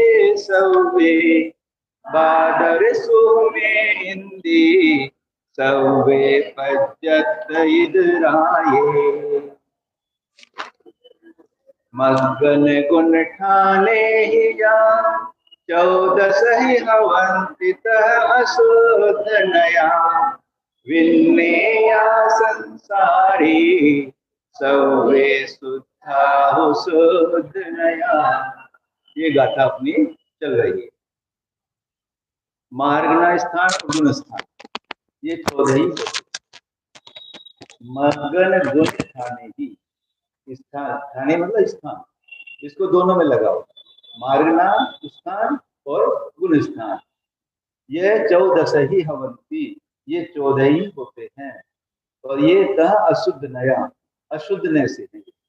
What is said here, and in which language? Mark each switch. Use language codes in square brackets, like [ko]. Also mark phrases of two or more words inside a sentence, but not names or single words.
[pra] सवे बादर सुमे इंदी सवे पज्जत इदराये मगन गुण ठाने हिया 14 ही हवंतित असुद नया विन्नेया संसारी सवे सुद्धा सुद नया। [hi] ये गाथा अपनी चल रही है। मार्गना स्थान और गुण स्थान ये 14 ही [pra] मगन गुण ठाने ही [hi] स्थान ठाने मतलब स्थान इसको दोनों में लगाओ मार्गना स्थान और गुण स्थान ये 14 ही हवंती ये 14 ही होते हैं और ये कहा अशुद्ध नया अशुद्धने से है।